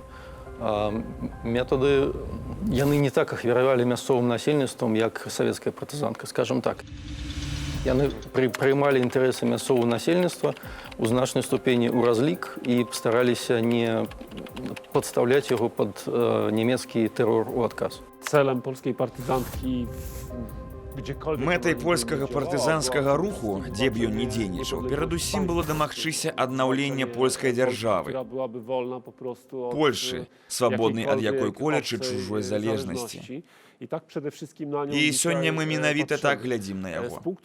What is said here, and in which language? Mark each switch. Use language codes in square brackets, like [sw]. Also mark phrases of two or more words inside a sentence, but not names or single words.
[be] Метады яны не так ахвяравалі мясцовым насельніцтвам, як савецкая партызанка, скажем так. Яны прымалі інтарэсы мясцовага насельніцтва ў значнай ступені ў разлік і стараліся не падстаўляць яго пад нямецкі тэрор у адказ. [pl] Celem polskiej partyzantki [be] Мэтай польскага партызанскага руху, дзе б ён не дзейнічаў, перадусім было дамагчыся аднаўлення польскай дзяржавы, Польшы, свабоднай ад якой-колечы чужой залежнасці. І сёння мы менавіта так глядзім на яго.